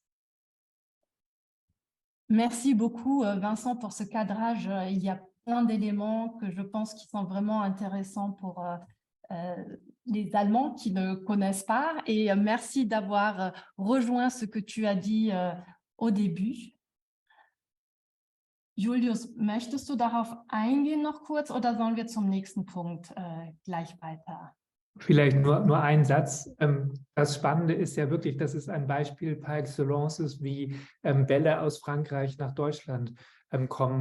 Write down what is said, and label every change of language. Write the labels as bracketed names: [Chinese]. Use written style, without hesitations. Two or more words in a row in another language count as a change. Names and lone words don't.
[French] Merci beaucoup, Vincent, pour ce cadrage. Il y a plein d'éléments que je pense qui sont vraiment intéressants pour les Allemands qui ne connaissent pas. Et merci d'avoir rejoint ce que tu as dit au début. [German] Julius, möchtest du darauf eingehen noch kurz oder sollen wir zum nächsten Punkt gleich weiter? Vielleicht nur ein Satz. Das Spannende ist ja wirklich, dass es ein Beispiel [French] par excellence [German] ist, wie Bälle aus Frankreich nach Deutschland kommen.